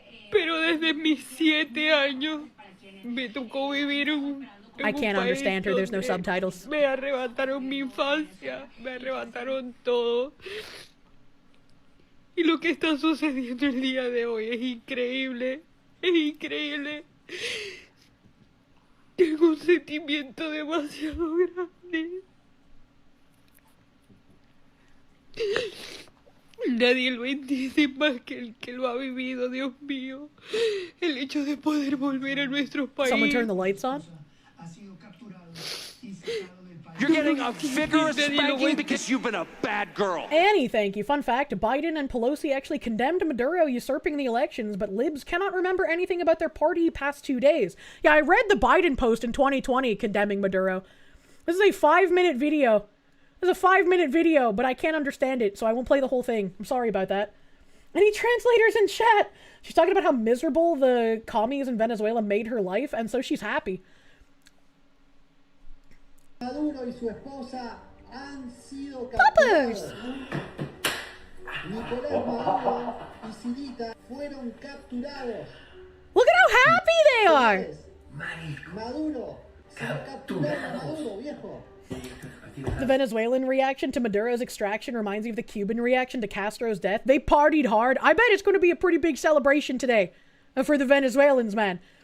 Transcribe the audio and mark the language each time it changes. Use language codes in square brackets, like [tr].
[es] Pero desde mis 7 años me tocó vivir [en] I can't understand her, there's no subtitles. [es] Me arrebataron mi infancia, me arrebataron todo. Y lo que está sucediendo el día de hoy es increíble, es increíble. Tengo un sentimiento demasiado grande. Nadie lo entiende más que el que lo ha vivido, Dios mío. El hecho de poder volver a nuestro país. [en] Someone turn the lights on. You're getting a vigorous spanking because you've been a bad girl. Annie, thank you. Fun fact, Biden and Pelosi actually condemned Maduro usurping the elections, but libs cannot remember anything about their party past 2 days. Yeah, I read the Biden post in 2020 condemning Maduro. This is a 5-minute video. This is a 5-minute video, but I can't understand it, so I won't play the whole thing. I'm sorry about that. Any translators in chat? She's talking about how miserable the commies in Venezuela made her life, and so she's happy. [es] Maduro y su esposa han sido [en] Poppers! [es] Nicolás Maduro y Sidita fueron capturados. [en] Look at how happy they are! [es] Maduro, se va a capturar Maduro, viejo. [en] The Venezuelan reaction to Maduro's extraction reminds me of the Cuban reaction to Castro's death. They partied hard. I bet it's going to be a pretty big celebration today for the Venezuelans, man.